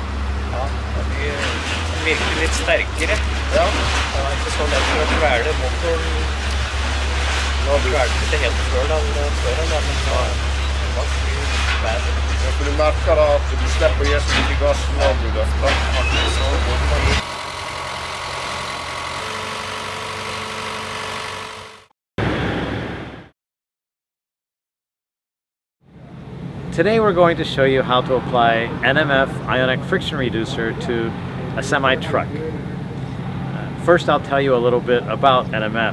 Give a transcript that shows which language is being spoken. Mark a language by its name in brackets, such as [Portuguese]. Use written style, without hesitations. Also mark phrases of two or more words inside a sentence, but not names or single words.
[Norwegian] Ja, det blir virkelig litt sterkere. Ja. Det er ikke så lett for å kvele motoren. Nå kvelte ikke helt før da, men det var ganske bedre. Ja, for du merker da at du slipper å gi så mye gass når du løfter. Så går det litt. [English] Today we're going to show you how to apply NMF ionic friction reducer to a semi-truck. First I'll tell you a little bit about NMF.